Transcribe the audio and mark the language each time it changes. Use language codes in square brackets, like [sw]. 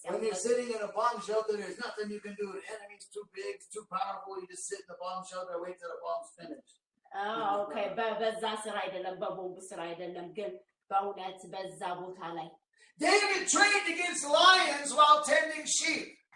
[en] When you're sitting in a bomb shelter, there's nothing you can do. The enemy's too big, it's too powerful. You just sit in the bomb shelter, wait till the bomb's finished. [am] Okay, በዛ ስራ አይደለም, በቦምብ ስራ አይደለም, ግን በእውነት በዛ ቦታ ላይ. [en] David trained against lions while tending sheep.